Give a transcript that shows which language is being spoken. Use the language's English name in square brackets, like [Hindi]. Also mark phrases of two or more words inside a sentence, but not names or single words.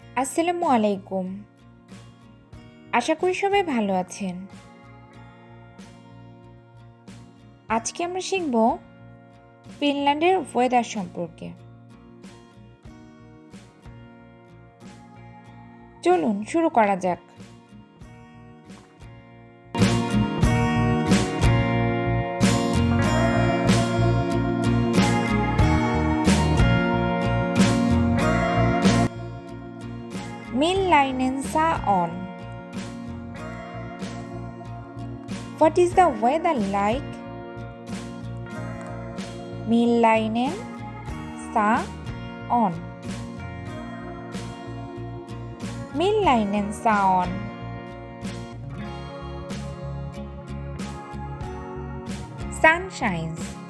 [Bangla] আসসালামু আলাইকুম। আশা করি সবাই ভালো আছেন। আজকে আমরা শিখব ফিনল্যান্ডের ওয়েদার সম্পর্কে। চলুন শুরু করা যাক। [Finnish] Millainen saa on. [English] What is the weather like? [Finnish] Millainen saa on. Millainen saa on. [English] Sun shines.